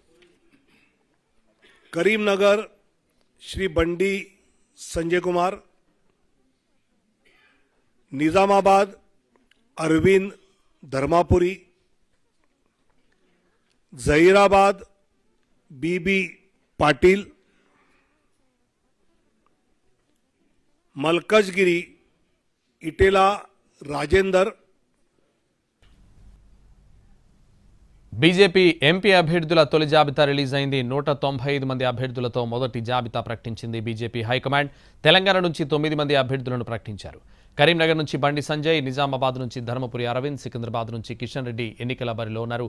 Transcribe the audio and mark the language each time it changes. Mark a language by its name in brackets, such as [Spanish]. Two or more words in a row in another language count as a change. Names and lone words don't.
[Telugu] करीमनगर श्री बंडी संजय कुमार, निजामाबाद अरविंद धर्मापुरी, जहीराबाद बीबी पाटिल, मलकजगिरी इटेला राजेंदर. బీజేపీ ఎంపీ అభ్యర్థుల తొలి జాబితా రిలీజ్ అయింది. 195 మంది అభ్యర్థులతో మొదటి జాబితా ప్రకటించింది బీజేపీ హైకమాండ్. తెలంగాణ నుంచి 9 మంది అభ్యర్థులను ప్రకటించారు. కరీంనగర్ నుంచి బండి సంజయ్, నిజామాబాద్ నుంచి ధర్మపురి అరవింద్, సికింద్రాబాద్ నుంచి కిషన్ రెడ్డి ఎన్నికల బరిలో ఉన్నారు.